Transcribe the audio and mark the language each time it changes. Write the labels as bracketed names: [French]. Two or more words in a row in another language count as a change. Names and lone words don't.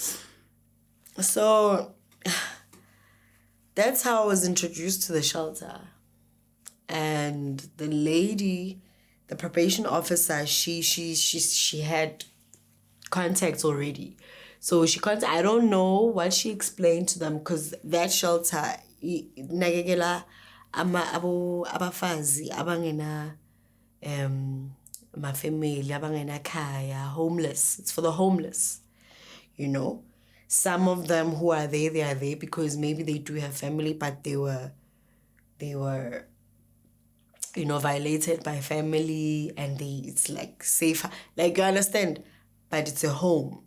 [English] So that's how I was introduced to the shelter. And the lady, the probation officer, she had contacts already. So I don't know what she explained to them, because that shelter [Zulu] nagegela abafazi abangena mafamily abangena kaya, [English] homeless. It's for the homeless, you know. Some of them who are there, they are there because maybe they do have family, but they were you know, violated by family, and it's like safer, like, you understand, but it's a home.